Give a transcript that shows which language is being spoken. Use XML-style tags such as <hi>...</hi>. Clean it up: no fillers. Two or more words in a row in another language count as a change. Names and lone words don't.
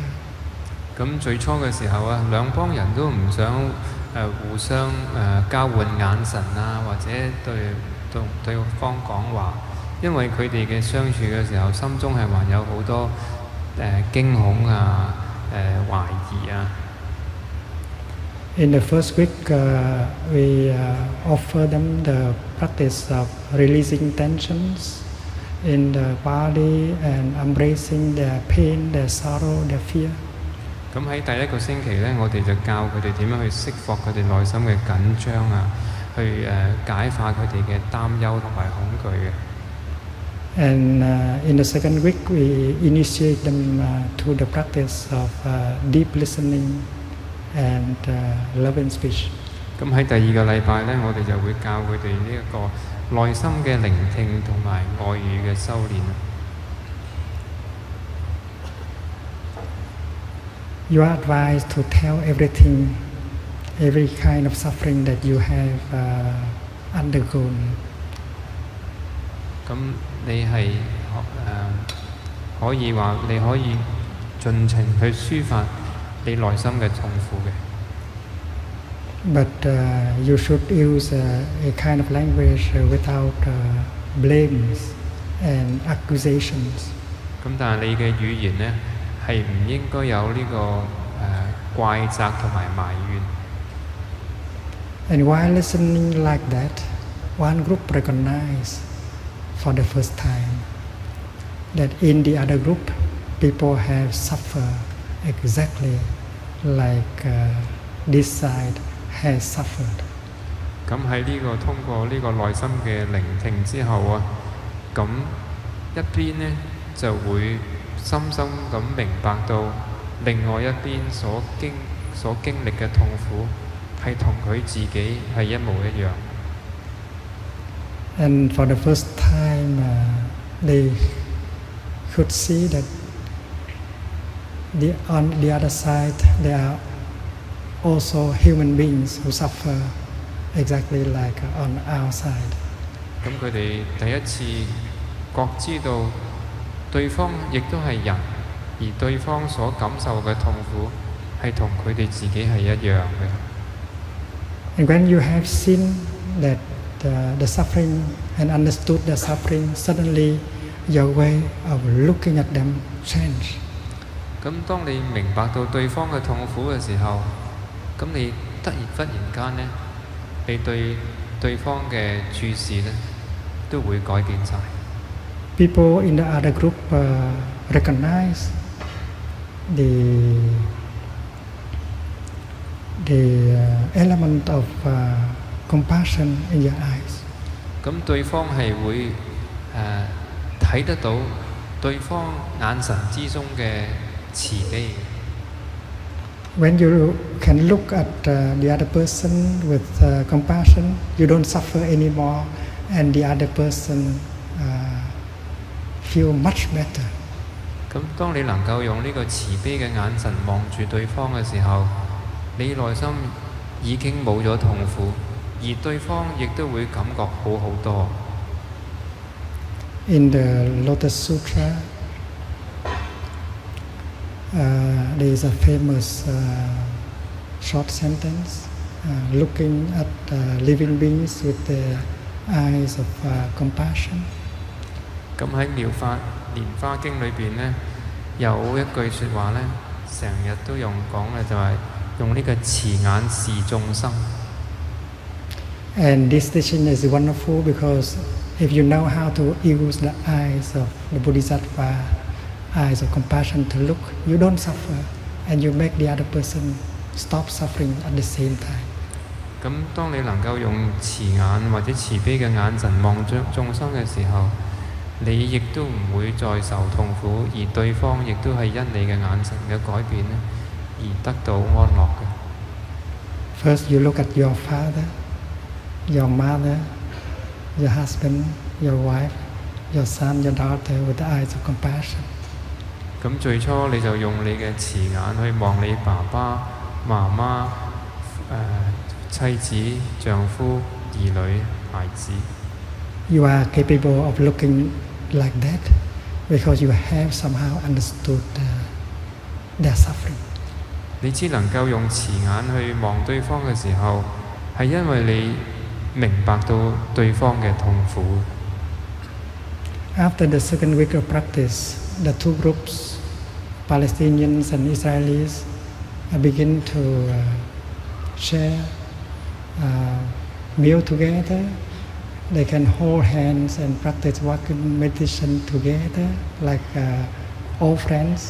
<yue>咁最初嘅時候啊，兩幫人都唔想互相交換眼神啊，或者對方講話，因為佢哋嘅相處嘅時候，心中係還有好多驚恐啊、懷疑啊。</yue> <en>In the first week, we offer them the practice of releasing tensions in the body and embracing their pain, their sorrow, their fear.</en> <yue>咁喺第一個星期咧，我哋就教佢哋點樣去釋放佢哋內心嘅緊張啊，去解化佢哋嘅擔憂同埋恐懼嘅。</yue> <en>And in the second week, we initiate them to the practice of deep listening and loving speech.</en> <yue>咁喺第二個禮拜咧，我哋就會教佢哋呢一個內心嘅聆聽同埋愛語嘅修練。</yue> <en>You are advised to tell everything, every kind of suffering that you have undergone.</en> <yue>咁你係可以話你可以盡情去抒發你內心嘅痛苦嘅。</yue> <en>But you should use a kind of language without blames and accusations.</en> <yue>咁但係你嘅語言呢，係唔應該有呢個怪責同埋埋怨。</yue> <en>And while listening like that, one group recognized for the first time that in the other group, people have suffered exactly like this side has suffered.</en> <yue>咁喺呢個通過呢個內心嘅聆聽之後啊，咁一邊呢就會深深咁明白到另外一邊所經歷嘅痛苦係同佢自己係一模一樣。</yue> <en>And for the first time, they could see that on the other side, there are also human beings who suffer exactly like on our side.</en> <yue>咁佢哋第一次覺知到對方亦都係人，而對方所感受嘅痛苦係同佢哋自己係一樣嘅。</yue> <en>And when you have seen that the suffering and understood the suffering, suddenly your way of looking at them change.</en> <yue>咁當你明白到對方嘅痛苦嘅時候，咁你忽然間呢，你對對方嘅注視呢，都會改變晒。</yue> <en>People in the other group recognize the element of compassion in your eyes.</en> <yue>咁對方係會睇得到對方眼神之中嘅慈悲。</yue> <en>When you can look at the other person with compassion, you don't suffer anymore, and the other person feel much better.</en> <yue>咁當你能夠用呢個慈悲嘅眼神望住對方嘅時候，你內心已經冇咗痛苦，而對方亦都會感覺好好多。</yue> <en>In the Lotus Sutra, there is a famous short sentence, looking at living beings with the eyes of compassion.</en> <yue>咁喺《妙法蓮華經》裏邊呢，有一句説話呢，成日都用講嘅就係用呢個慈眼視眾生。</yue> <en>And this teaching is wonderful because if you know how to use the eyes of the Bodhisattva, eyes of compassion to look, you don't suffer, and you make the other person stop suffering at the same time.</en> <yue>咁當你能夠用慈眼或者慈悲嘅眼神望眾生嘅時候，你亦都唔會再受痛苦，而對方亦都係因你嘅眼神嘅改變呢，而得到安樂嘅。</yue> <en>First, you look at your father, your mother, your husband, your wife, your son, your daughter with the eyes of compassion.</en> <yue>咁最初你就用你嘅慈眼去望你爸爸、媽媽、妻子、丈夫、兒女、孩子。</yue> <en>You are capable of looking like that because you have somehow understood their suffering.</en> <yue>你只能夠用慈眼去望對方嘅時候，係因為你明白到對方嘅痛苦。</yue> <en>After the second week of practice, the two groups, Palestinians and Israelis, begin to share meal together. They can hold hands and practice walking meditation together like old friends.</en>